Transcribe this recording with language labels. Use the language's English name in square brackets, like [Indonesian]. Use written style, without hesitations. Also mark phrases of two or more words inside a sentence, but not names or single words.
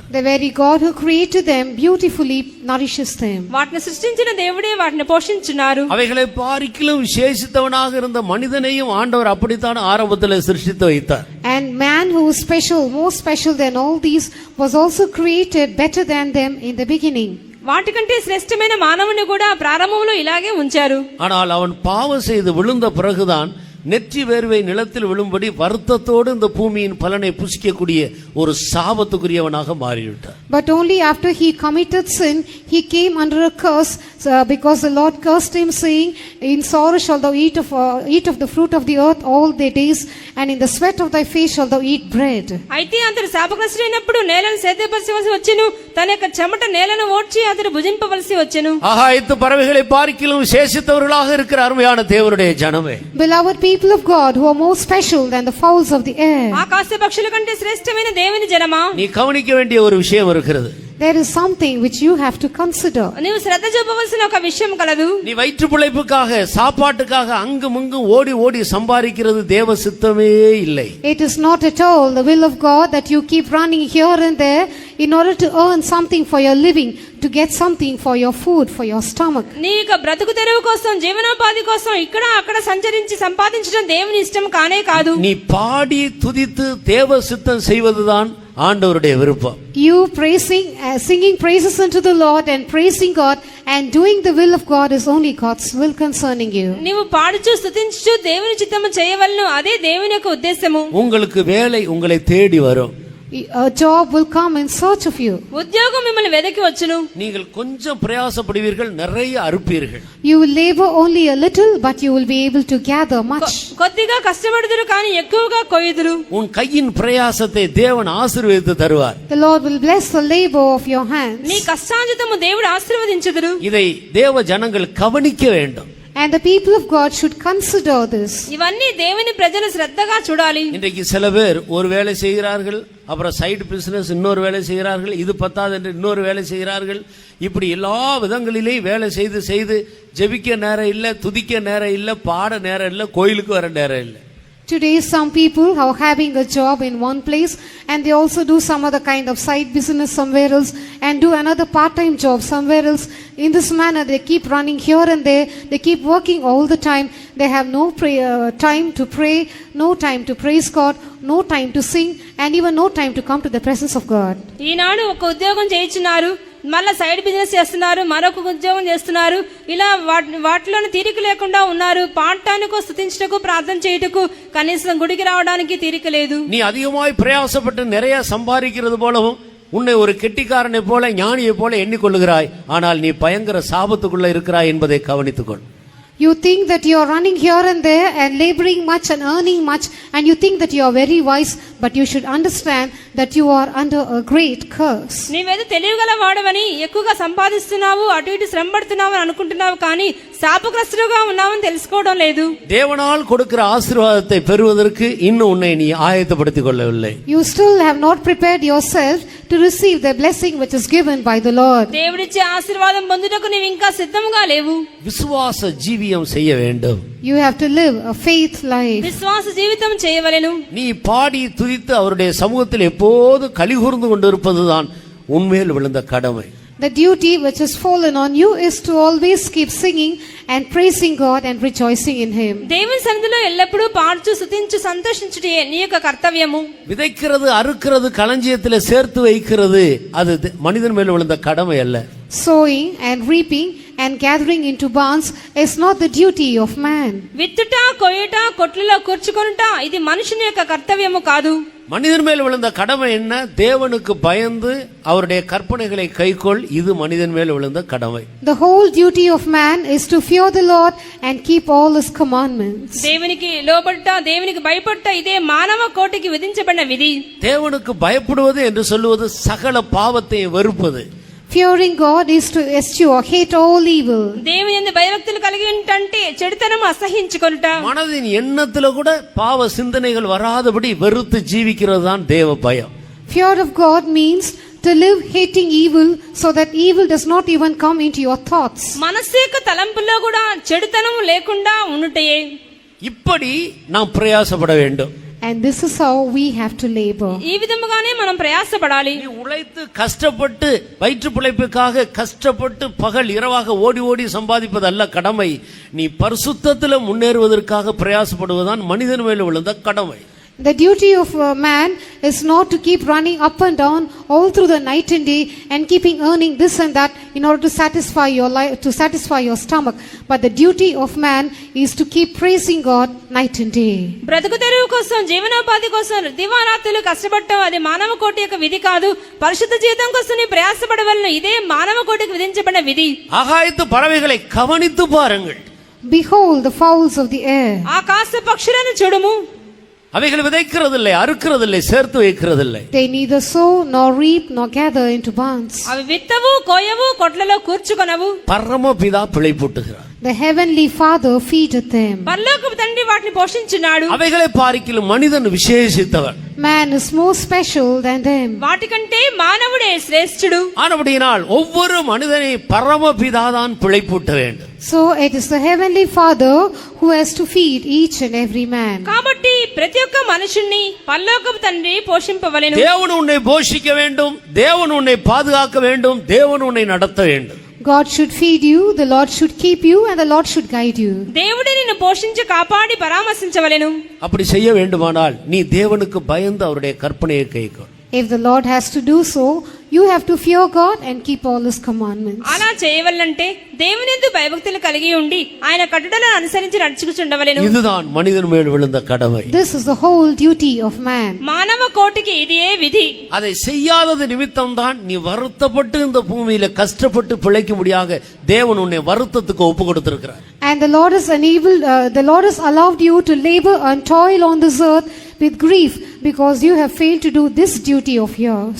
[English] The very God who created them beautifully nourishes them. [Telugu] వాటిని సృష్టించిన దేవుడే వాటిని పోషించున్నారు. [Tamil] அவைகளை பாரிக்கிலும் விசேஷித்தவனாக இருந்த மனிதனையும் ஆண்டவர் அப்படித்தான் ஆரம்பத்தில் சிருஷ்டித்து வைத்தார். [English] And man who is special, more special than all these, was also created better than them in the beginning. [Telugu] వాటికంటే శ్రేష్టమైన మానవుని కూడా ప్రారంభంలో ఇలాగే ఉంచారు. [Tamil] ஆனால் அவன் பாவம் செய்து விழுந்த பிறகுதான் நெற்றி வேர்வை நிலத்தில் விழும்படி வருத்தத்தோடு இந்த பூமியின் பலனை புசிக்கக்கூடிய ஒரு சாபத்துக்குரியவனாக மாறிவிட்டார். [English] But only after he committed sin, he came under a curse, because the Lord cursed him, saying, "In sorrow shalt thou eat of the fruit of the earth all thy days, and in the sweat of thy face shalt thou eat bread." [Telugu] అయితే అతడు శాపగ్రస్తుడైనప్పుడు నేలను సేద్యపరచవలసి వచ్చెను, తన యొక్క చెమట నేలను ఓడ్చి అతడు భుజింపవలసి వచ్చెను. [Tamil] ஆகாயத்து பறவைகளை பார்க்கிலும் விசேஷித்தவர்களாக இருக்கிற அருமையான தேவனுடைய ஜனமே, [English] Beloved people of God, who are more special than the fowls of the air, [Telugu] ఆకాశ పక్షుల కంటే శ్రేష్టమైన దేవుని జనమా, [Tamil] நீ கவனிக்க வேண்டிய ஒரு விஷயம் இருக்கிறது. [English] there is something which you have to consider. [Telugu] నీవు శ్రద్ధ చూపవలసిన ఒక విషయం కలదు. [Tamil] நீ வயிற்று பிழைப்புக்காக சாப்பாட்டுக்காக அங்கும் இங்கும் ஓடி ஓடி சம்பாதிக்கிறது தேவ சித்தமே இல்லை. [English] It is not at all the will of God that you keep running here and there in order to earn something for your living, to get something for your food, for your stomach. [Telugu] నీ యొక్క బ్రతుకు తెరువు కోసం, జీవనోపాధి కోసం ఇక్కడ అక్కడ సంచరించి సంపాదించడం దేవుని ఇష్టం కానే కాదు. [Tamil] நீ பாடி துதித்து தேவ சித்தம் செய்வதுதான் ஆண்டவருடைய விருப்பம். [English] You singing praises unto the Lord and praising God and doing the will of God is only God's will concerning you. [Telugu] నీవు పాడుచు స్తుతించు దేవుని చిత్తము చేయవలెను, అదే దేవుని యొక్క ఉద్దేశము. [Tamil] உங்களுக்கு வேலை உங்களை தேடி வரும். [English] A job will come in search of you. [Telugu] ఉద్యోగం మిమ్మల్ని వెదకి వచ్చును. [Tamil] நீங்கள் கொஞ்சம் பிரயாசப்படுவீர்கள், நிறைய அறுப்பீர்கள். [English] You will labor only a little, but you will be able to gather much. [Telugu] కొద్దిగా కష్టపడుదురు కానీ ఎక్కువగా కొయ్యుదురు. [Tamil] உன் கையின் பிரயாசத்தை தேவன் ஆசீர்வதித்து தருவார். [English] The Lord will bless the labor of your hands. [Telugu] నీ కష్టార్జితము దేవుడు ఆశీర్వదించుదురు. [Tamil] இதை தேவ ஜனங்கள் கவனிக்க வேண்டும். [English] And the people of God should consider this. [Telugu] ఇవన్నీ దేవుని ప్రజలు శ్రద్ధగా చూడాలి. [Tamil] இன்றைக்கு சில பேர் ஒரு வேலை செய்கிறார்கள், அப்புறம் [English] side business [Tamil] இன்னொரு வேலை செய்கிறார்கள், இது பத்தாது என்று இன்னொரு வேலை செய்கிறார்கள். இப்படி எல்லா விதங்களிலேயும் வேலை செய்து செய்து ஜெபிக்க நேரம் இல்லை, துதிக்க நேரம் இல்லை, பாட நேரம் இல்லை, கோயிலுக்கு வர நேரம் இல்லை. [English] Today some people are having a job in one place and they also do some other kind of side business somewhere else and do another part-time job somewhere else. In this manner they keep running here and there, they keep working all the time. They have no time to pray, no time to praise God, no time to sing, and even no time to come to the presence of God. [Telugu] ఈనాడు ఒక ఉద్యోగం చేయించున్నారు, మళ్ళా [English] side business [Telugu] చేస్తున్నారు, మరొక ఉద్యోగం చేస్తున్నారు. ఇలా వాటిలోనే తీరిక లేకుండా ఉన్నారు. పాడటానికో స్తుతించటకు ప్రార్థన చేయుటకు కనీసం గుడికి రావడానికి తీరిక లేదు. [Tamil] நீ அதிகமாய் பிரயாசப்பட்டு நிறைய சம்பாதிக்கிறது போலவும் உன்னை ஒரு கெட்டிக்காரனை போல ஞானியை போல எண்ணிக்கொள்ளுகிறாய். ஆனால் நீ பயங்கர சாபத்துக்குள்ள இருக்கிறாய் என்பதை கவனித்துக்கொள். [English] You think that you are running here and there and laboring much and earning much, and you think that you are very wise, but you should understand that you are under a great curse. [Telugu] నీవేదో తెలివిగల వాడవని ఎక్కువగా సంపాదిస్తున్నావు, అటు ఇటు శ్రమ పడుతున్నావు అని అనుకుంటున్నావు, కానీ శాపగ్రస్తుడుగా ఉన్నావని తెలుసుకోవడం లేదు. [Tamil] தேவனால் கொடுக்கிற ஆசீர்வாதத்தை பெறுவதற்கு இன்னும் உன்னை நீ ஆயத்தப்படுத்திக் கொள்ளவில்லை. [English] You still have not prepared yourself to receive the blessing which is given by the Lord. [Telugu] దేవుడిచ్చే ఆశీర్వాదం పొందుటకు నీవు ఇంకా సిద్ధంగా లేవు. [Tamil] விசுவாச ஜீவியம் செய்ய வேண்டும். [English] You have to live a faith life. [Telugu] విశ్వాస జీవితం చేయవలెను. [Tamil] நீ பாடி துதித்து அவருடைய சமூகத்தில் எப்போது கலிகூர்ந்து கொண்டிருப்பதுதான் உன்மேல் விழுந்த கடமை. [English] The duty which has fallen on you is to always keep singing and praising God and rejoicing in Him. [Telugu] దేవుని సన్నిధిలో ఎల్లప్పుడూ పాడుచు స్తుతించు సంతోషించుటే నీ యొక్క కర్తవ్యము. [Tamil] விதைக்கிறது, அறுக்கிறது, களஞ்சியத்தில் சேர்த்து வைக்கிறது அது மனிதன் மேல் விழுந்த கடமை அல்ல. [English] Sowing and reaping and gathering into barns is not the duty of man. [Telugu] విత్తుట కొయ్యుట కొట్లలో కూర్చుకొనుట ఇది మనుషుని యొక్క కర్తవ్యము కాదు. [Tamil] மனிதன் மேல் விழுந்த கடமை என்ன? தேவனுக்கு பயந்து அவருடைய கற்பனைகளை கைக்கொள், இது மனிதன் மேல் விழுந்த கடமை. [English] The whole duty of man is to fear the Lord and keep all his commandments. [Telugu] దేవునికి లోబడుట, దేవునికి భయపడుట ఇదే మానవ కోటికి విధించబడిన విధి. [Tamil] தேவனுக்கு பயப்படுவது என்று சொல்லுவது சகல பாவத்தை வெறுப்பது. [English] Fearing God is to eschew or hate all evil. [Telugu] దేవుని యందు భయభక్తులు కలిగి ఉంటంటే చెడుతనము అసహించుకొనుట. [Tamil] மனதின் எண்ணத்துல கூட பாவ சிந்தனைகள் வராதபடி வெறுத்து ஜீவிக்கிறது தான் தேவ பயம். [English] Fear of God means to live hating evil so that evil does not even come into your thoughts. [Telugu] మనస్సు యొక్క తలంపుల్లో కూడా చెడుతనము లేకుండా ఉండుటయే. [Tamil] இப்படி நாம் பிரயாசப்பட வேண்டும். [English] And this is how we have to labor. [Telugu] ఈ విధముగానే మనం ప్రయాసపడాలి. [Tamil] நீ உழைத்து கஷ்டப்பட்டு வயிற்று பிழைப்புக்காக கஷ்டப்பட்டு பகல் இரவாக ஓடி ஓடி சம்பாதிப்பதல்ல கடமை. நீ பரிசுத்தத்தில் முன்னேறுவதற்காக பிரயாசப்படுவதுதான் மனிதன் மேல் விழுந்த கடமை. [English] The duty of a man is not to keep running up and down all through the night and day and keeping earning this and that in order to satisfy your life, to satisfy your stomach. But the duty of man is to keep praising God night and day. [Telugu] బ్రతుకు తెరువు కోసం, జీవనోపాధి కోసం దివారాత్రులు కష్టపడటం అది మానవ కోటి యొక్క విధి కాదు. పరిశుద్ధ జీవితం కోసం నీ ప్రయాసపడవలన ఇదే మానవ కోటికి విధించబడిన విధి. [Tamil] ஆகாயத்து பறவைகளை கவனித்து பாருங்கள். [English] Behold the fowls of the air. [Telugu] ఆకాశ పక్షులను చూడుము. [Tamil] அவைகள் விதைக்கிறதில்லை, அறுக்கிறதில்லை, சேர்த்து வைக்கிறதில்லை. [English] They neither sow nor reap nor gather into barns. [Telugu] అవి విత్తవు, కోయవు, కొట్లలో కూర్చుకొనవు. [Tamil] பரமபிதா பிழைப்பூட்டுகிறார். [English] The heavenly Father feedeth them. [Telugu] పరలోకపు తండ్రి వాటిని పోషించున్నాడు. [Tamil] அவைகளை பார்க்கிலும் மனிதன் விசேஷித்தவன். [English] Man is more special than them. [Telugu] వాటికంటే మానవుడే శ్రేష్ఠుడు. [Tamil] ஆனபடியினால் ஒவ்வொரு மனிதனை பரமபிதா தான் பிழைப்பூட்ட வேண்டும். [English] So it is the heavenly Father who has to feed each and every man. [Telugu] కాబట్టి ప్రతి ఒక్క మనుషుణ్ణి పరలోకపు తండ్రి పోషింపవలెను. [Tamil] தேவன் உன்னை போஷிக்க வேண்டும், தேவன் உன்னை பாதுகாக்க வேண்டும், தேவன் உன்னை நடத்த வேண்டும். [English] God should feed you, the Lord should keep you, and the Lord should guide you. [Telugu] దేవుడే నిన్ను పోషించి కాపాడి పరామర్శించవలెను. [Tamil] அப்படி செய்ய வேண்டுமானால் நீ தேவனுக்கு பயந்து அவருடைய கற்பனையை கைக்கொள். [English] If the Lord has to do so, you have to fear God and keep all his commandments. [Telugu] అలా చేయవల్లంటే దేవుని యందు భయభక్తులు కలిగి ఉండి ఆయన కట్టడలను అనుసరించి నడుచుకుండవలెను. [Tamil] இதுதான் மனிதன் மேல் விழுந்த கடமை. [English] This is the whole duty of man. [Telugu] మానవ కోటికి ఇదే విధి. [Tamil] அதை செய்யாதது நிமித்தம் தான் நீ வருத்தப்பட்டு இந்த பூமியில கஷ்டப்பட்டு பிழைக்கும்படியாக தேவன் உன்னை வருத்தத்துக்கு ஒப்பு கொடுத்திருக்கிறார். [English] And the Lord has allowed you to labor and toil on this earth with grief because you have failed to do this duty of yours.